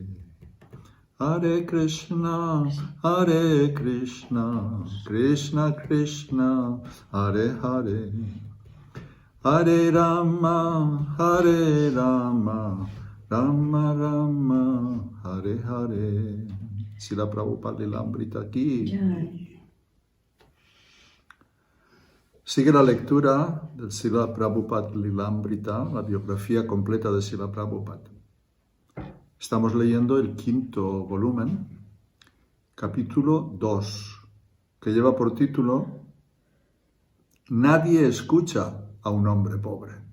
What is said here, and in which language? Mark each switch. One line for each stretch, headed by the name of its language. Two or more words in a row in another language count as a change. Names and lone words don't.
Sanskrit: Hare Krishna, Krishna Krishna, Hare Hare. Hare Rama, Rama Rama, Hare Hare.
Spanish: Srila Prabhupada Lilamrita aquí. Sigue la lectura del Srila Prabhupada Lilamrita, la biografía completa de Srila Prabhupada. Estamos leyendo el 5º volumen, capítulo 2, que lleva por título Nadie escucha a un hombre pobre.